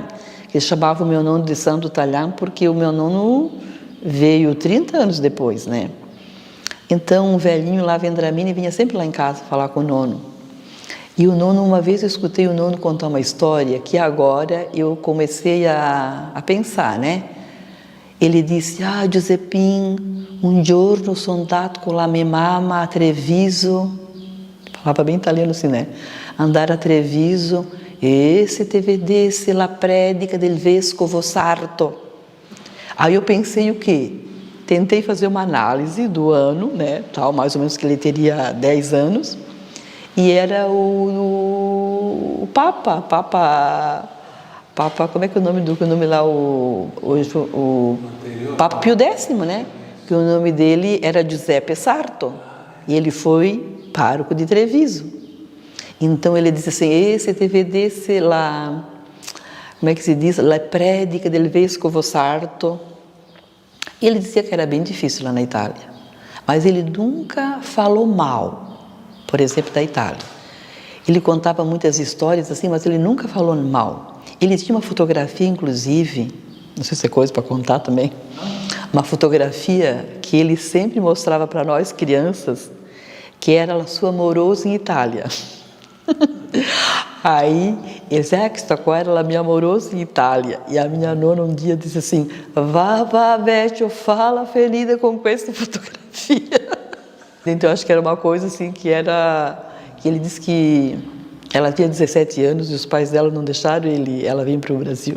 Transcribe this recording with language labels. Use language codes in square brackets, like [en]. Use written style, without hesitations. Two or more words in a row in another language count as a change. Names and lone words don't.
[pt] Eles chamavam o meu nono de Santo Talhán porque o meu nono veio 30 anos depois, né? Então, o velhinho lá, Vendramini, vinha sempre lá em casa falar com o nono. E o nono, uma vez eu escutei o nono contar uma história que agora eu comecei a pensar, né? Ele disse, [it] Giuseppin, un giorno sono andato con la mia mamma a Treviso, [pt] falava bem italiano assim, né? [it] Andare a Treviso, e se te vedesse la predica del vescovo Sarto. [pt] Aí eu pensei o quê? Tentei fazer uma análise do ano, né? Tal, mais ou menos que ele teria 10 anos, e era o Papa, como é que é o nome lá, o Papa Pio X, né? Que o nome dele era Giuseppe Sarto, e ele foi pároco de Treviso. Então ele disse assim, esse [it] te vedesse [pt] lá, como é que se diz? [it] La predica del vescovo Sarto. [pt] E ele dizia que era bem difícil lá na Itália, mas ele nunca falou mal, por exemplo, da Itália. Ele contava muitas histórias assim, mas ele nunca falou mal. Ele tinha uma fotografia, inclusive, não sei se é coisa para contar também, uma fotografia que ele sempre mostrava para nós, crianças, que era a sua amorosa em Itália. Aí, ele disse, [it] questa qua [pt] era a minha amorosa em Itália. E a minha nona um dia disse assim, vá, vecchio, fala ferida com essa fotografia. Então, acho que era uma coisa assim, que ele disse que ela tinha 17 anos e os pais dela não deixaram ela vir para o Brasil.